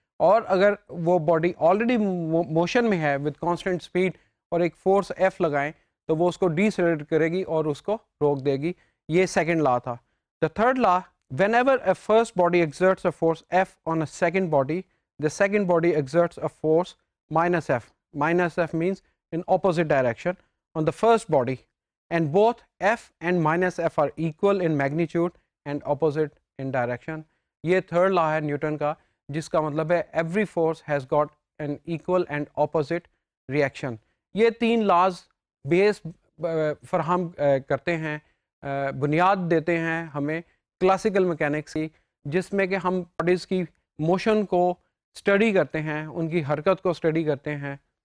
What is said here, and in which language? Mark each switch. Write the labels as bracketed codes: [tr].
[ur] اور اگر وہ باڈی آلریڈی موشن میں ہے وتھ کانسٹنٹ اسپیڈ اور ایک فورس ایف لگائیں تو وہ اس کو ڈیسیلریٹ کرے گی اور اس کو روک دے گی. یہ سیکنڈ لا تھا. [en] The third law: whenever a first body exerts a force F on a second body, the second body exerts a force minus F. Minus F means in opposite direction on the first body, and both F and minus F are equal in magnitude and opposite in direction. [ur] یہ third law ہے Newton کا، جس کا مطلب ہے [en] every force has got an equal and opposite reaction. [ur] یہ 3 laws بیس فراہم کرتے ہیں، بنیاد دیتے ہیں ہمیں کلاسیکل میکینکس کی، جس میں کہ ہم باڈیز کی موشن کو اسٹڈی کرتے ہیں، ان کی حرکت کو اسٹڈی کرتے ہیں.